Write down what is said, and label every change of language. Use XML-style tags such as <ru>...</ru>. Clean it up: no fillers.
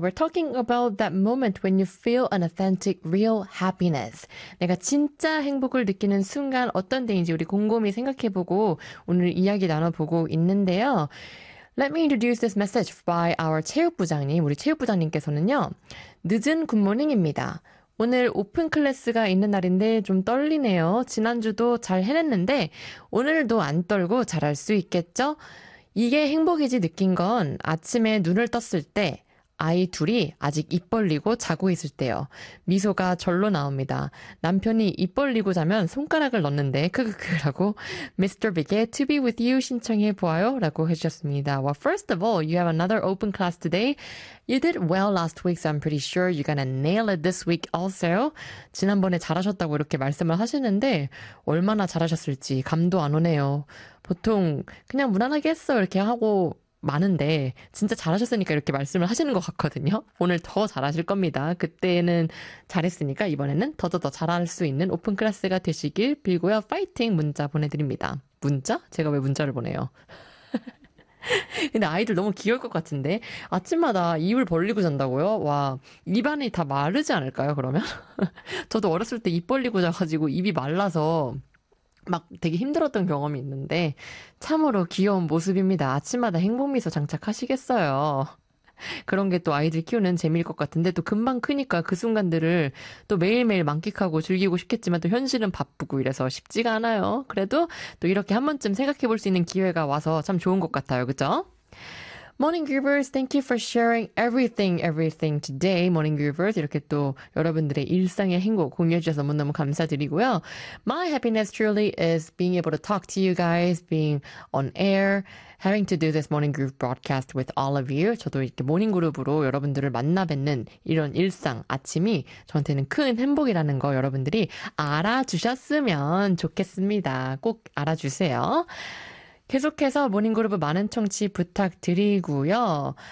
<en>We're talking about that moment when you feel an authentic, real happiness.</en> <ko>내가 진짜 행복을 느끼는 순간 어떤 때인지 우리 곰곰이 생각해보고 오늘 이야기 나눠보고 있는데요.</ko> <en>Let me introduce this message by our 체육부장님.</en> <ko>우리 체육부장님께서는요. 늦은 굿모닝입니다. 오늘 오픈 클래스가 있는 날인데 좀 떨리네요. 지난주도 잘 해냈는데 오늘도 안 떨고 잘할 수 있겠죠? 이게 행복이지 느낀 건 아침에 눈을 떴을 때 아이 둘이 아직 입 벌리고 자고 있을 때요. 미소가 절로 나옵니다. 남편이 입 벌리고 자면 손가락을 넣는데 크크크라고 Mr. Big의 To Be With You 신청해 보아요 라고 해주셨습니다.</ko> <en>Well, first of all, you have another open class today. You did well last week, so I'm pretty sure you're gonna nail it this week also.</en> <ko>지난번에 잘하셨다고 이렇게 말씀을 하시는데 얼마나 잘하셨을지 감도 안 오네요. 보통 그냥 무난하게 했어 이렇게 하고 많은데 진짜 잘하셨으니까 이렇게 말씀을 하시는 것 같거든요. 오늘 더 잘하실 겁니다. 그때는 잘했으니까 이번에는 더더더 잘할 수 있는 오픈 클래스가 되시길 빌고요. 파이팅 문자 보내드립니다. 문자? 제가 왜 문자를 보내요? 근데 아이들 너무 귀여울 것 같은데 아침마다 입을 벌리고 잔다고요? 와, 입안이 다 마르지 않을까요 그러면? 저도 어렸을 때 입 벌리고 자가지고 입이 말라서 막 되게 힘들었던 경험이 있는데 참으로 귀여운 모습입니다. 아침마다 행복미소 장착하시겠어요. 그런 게 또 아이들 키우는 재미일 것 같은데 또 금방 크니까 그 순간들을 또 매일매일 만끽하고 즐기고 싶겠지만 또 현실은 바쁘고 이래서 쉽지가 않아요. 그래도 또 이렇게 한 번쯤 생각해 볼 수 있는 기회가 와서 참 좋은 것 같아요. 그쵸?</ko> <en>Morning Groovers, thank you for sharing everything today.</en> <ko>Morning Groovers, 이렇게 또 여러분들의 일상의 행복 공유해 주셔서 너무너무 감사드리고요.</ko> <en>My happiness truly is being able to talk to you guys, being on air, having to do this Morning Groove broadcast with all of you.</en> <ko>저도 이렇게 모닝 그룹으로 여러분들을 만나 뵙는 이런 일상, 아침이 저한테는 큰 행복이라는 거 여러분들이 알아주셨으면 좋겠습니다. 꼭 알아주세요. 계속해서 모닝그룹의 많은 청취 부탁드리고요.</ko>